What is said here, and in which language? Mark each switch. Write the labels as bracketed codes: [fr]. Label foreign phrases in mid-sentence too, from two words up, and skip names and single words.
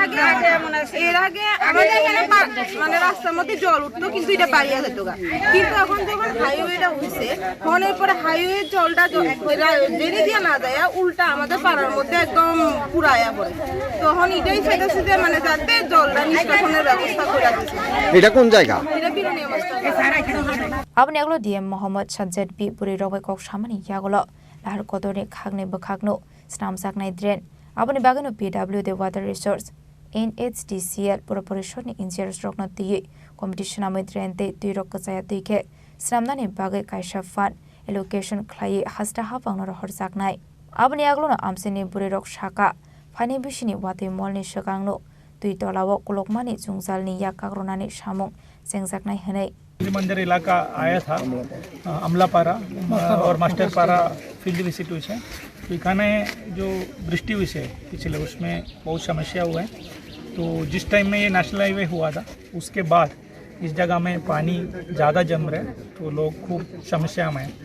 [bn] এর আগে আমাদের এখানে মানে রাস্তার মধ্যে জল উঠতো, কিন্তু এটা বাড়িয়া যেত গা। কিন্তু এখন যখন হাইওয়েটা হয়েছে তখন এরপরে হাইওয়ে জলটা ড্রেনে দিয়ে না যায়, উল্টা আমাদের পাড়ার মধ্যে একদম পুরায়া পড়ে। তখন এটাই চাইতেছি যে মানে যাতে জলটা নিষ্কাশনের ব্যবস্থা করে দিচ্ছে। এটা কোন জায়গা? এটা বিরোধী অবস্থা। [trp] Abang Aglo DM Mohammed Shadzed B Puri Rowe Kok Shamani Yagolo Lahar Kodore Khagne Bakagno Snam Saknai Dren Abani Bagano PW the [en] Water Resource [trp] NHDCL Puraporishoni Engineers Rockno Tie Competition Amidrente Tirok Kazaya Tike Snamnani Baga Kaisha Fund Allocation Clay Hasta Havang or Horsaknai Abani Aglo Amsini Puri Rock Shaka Fani Bishini Wati Molni Shagangno Tuitolawo Kulokmani Zungzalni Yakagronani Shamong Sengzaknai Hene [hi] मंदिर इलाका आया था अमलापारा और मास्टरपारा [en] field visit [hi] हुई है। तो खाने जो वृष्टि हुई है पिछले उसमें बहुत समस्या हुआ है। तो जिस टाइम में ये [en] national highway [hi] हुआ था उसके बाद इस जगह में पानी ज़्यादा जम रहा है, तो लोग खूब समस्या में हैं।